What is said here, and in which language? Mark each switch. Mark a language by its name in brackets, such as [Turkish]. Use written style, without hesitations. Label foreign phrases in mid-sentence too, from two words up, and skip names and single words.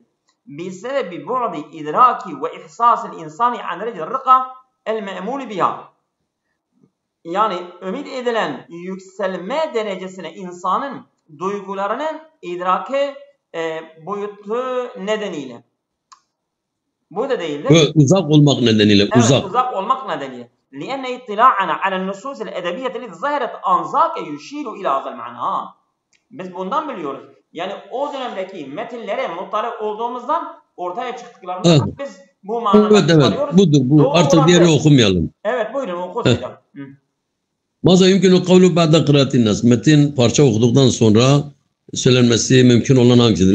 [Arabic] بسبب بعد إدراك و إحساس الإنسان عن درجة الرقي المأمول بها. [Turkish] Yani ümit edilen yükselme derecesine insanın duygularının idraki boyutu nedeniyle. Bu da değildir. Uzak olmak nedeniyle. Evet, uzak olmak nedeniyle. [Arabic] لأن اطلاعنا على النصوص الأدبية التي ظهرت أنذاك يشير إلى هذا المعنى. [Turkish] Biz bundan biliyoruz. Yani o dönemdeki metinlere muttali olduğumuzdan ortaya çıktıklarında biz bu manada evet. Budur bu. Doğru, artık diğeri okumayalım. Evet, buyurun okuyalım. [Arabic] ماذا يمكن قوله بعد قراءة النص. [Turkish] Metin parça okuduktan sonra söylenmesi mümkün olan hangisidir?